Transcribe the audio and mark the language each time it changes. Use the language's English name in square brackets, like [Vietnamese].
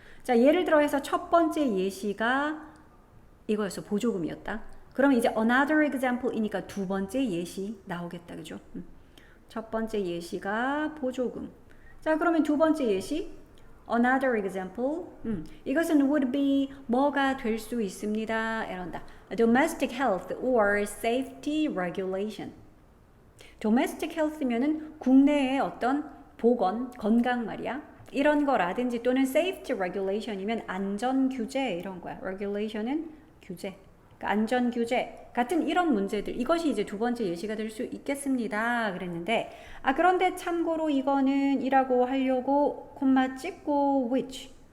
[Korean] 자, 예를 들어 해서 첫 번째 예시가 이거였어. 보조금이었다. 그러면 이제 [English] another example이니까 [Korean] 두 번째 예시 나오겠다. 그죠? 첫 번째 예시가 보조금. 자, 그러면 두 번째 예시 [English] another example. [Korean] 이것은 would be 뭐가 될 수 있습니다. 이런다. [English] domestic health or safety regulation. [Korean] domestic health면은 국내의 어떤 보건, 건강 말이야. 이런 거라든지 또는 [English] safety regulation이면 [Korean] 안전 규제 이런 거야. regulation은 규제. 그러니까 안전 규제 같은 이런 문제들. 이것이 이제 두 번째 예시가 될 수 있겠습니다. 그랬는데 그런데 참고로 이거는 이라고 하려고 콤마 찍고 which.